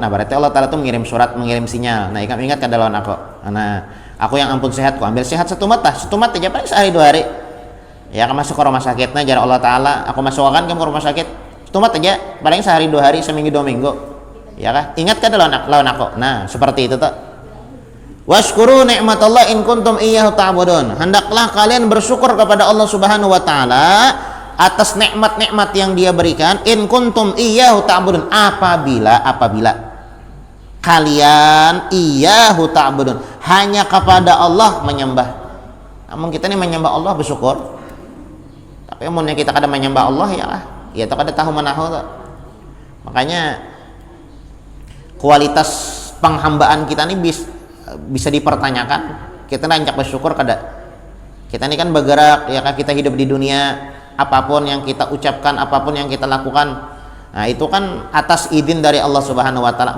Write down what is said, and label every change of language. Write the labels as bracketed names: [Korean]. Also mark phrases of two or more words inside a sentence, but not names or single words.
[Banjar] Nah berarti [Arabic] الله تعالى [Banjar] tuh mengirim surat, mengirim sinyal. Nah ingat kada lawan aku, nah aku yang ampun sehat, ku ambil sehat satu mata aja paling sehari 2 hari ya kan, masuk ke rumah sakitnya jar [Arabic] الله تعالى [Banjar] aku masukkan ke rumah sakit satu mata aja paling sehari 2 hari, seminggu 2 minggu ya kan, ingat kada lawan aku. [Indonesian] Nah seperti itu tak, [Arabic] واشكروا نعمة الله إن كنتم إياه تعبدون, [Indonesian] hendaklah kalian bersyukur kepada [Arabic] الله سبحانه وتعالى [Indonesian] atas nikmat-nikmat yang Dia berikan, [Arabic] إن كنتم إياه تعبدون, [Indonesian] apabila kalian [Arabic] إياه تعبدون, [Indonesian] hanya kepada Allah menyembah. [Banjar] Namun kita ini menyembah Allah bersyukur, tapi amunnya kita kada menyembah Allah ya tak kada tahu manahu tak. [Indonesian] Makanya kualitas penghambaan kita ini bisa dipertanyakan. Kita nanjak bersyukur kada. Kita ini kan bergerak ya kan, kita hidup di dunia, apapun yang kita ucapkan, apapun yang kita lakukan, nah itu kan atas izin dari [Arabic] الله سبحانه وتعالى.